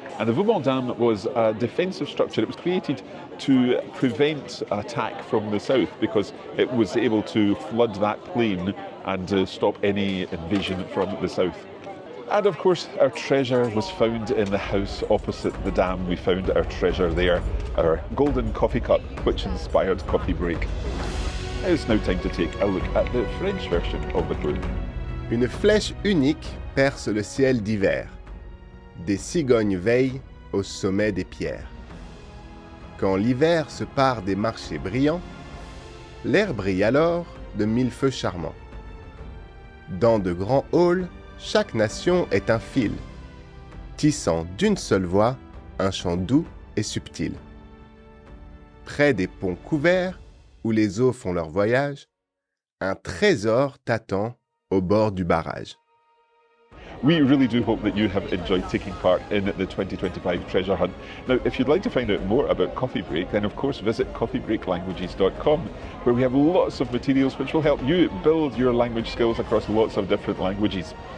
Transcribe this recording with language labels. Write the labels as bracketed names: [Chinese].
[English] And the Vauban Dam was a defensive structure. It was created to prevent attack from the south because it was able to flood that plain and stop any invasion from the south. And of course, our treasure was found in the house opposite the dam. We found our treasure there, our golden coffee cup, which inspired Coffee Break. It's now time to take a look at the French version of the clue. [French] Une flèche unique perce le ciel d'hiver. Des cigognes veillent au sommet des pierres. Quand l'hiver se part des marchés brillants, l'air brille alors de mille feux charmants. Dans de grands halls, chaque nation est un fil, tissant d'une seule voix un chant doux et subtil. Près des ponts couverts, où les eaux font leur voyage, un trésor t'attend au bord du barrage. [English] We really do hope that you have enjoyed taking part in the 2025 Treasure Hunt. Now, if you'd like to find out more about Coffee Break, then of course visit coffeebreaklanguages.com, where we have lots of materials which will help you build your language skills across lots of different languages.